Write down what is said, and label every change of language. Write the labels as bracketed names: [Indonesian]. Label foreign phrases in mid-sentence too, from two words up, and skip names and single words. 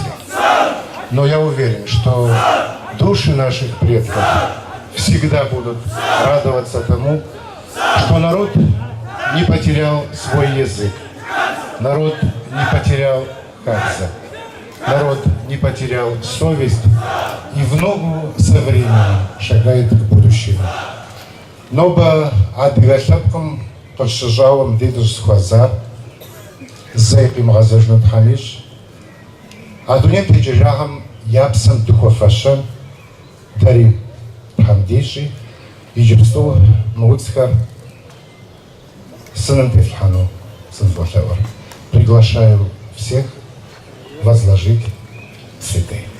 [Russian] Но я уверен, что души наших предков всегда будут радоваться тому, что народ не потерял свой язык, народ не потерял хадза, народ не потерял совесть и в ногу со временем шагает к будущему. [Kabardian] Но ба адыгэлъэпкъым къыщыщӏауэ мыбдеж схуэза зэи къимыгъэзэжыну Тхьэм ищӏ. А дунейм текӏыжагъэм я псэм дыхуэфэщэн дэри Тхьэм дищӏи иджыпсту мы удзхэр сыным телъхьэну сызыфӏолъэӏуэр. [Russian] Приглашаю всех возложить цветы.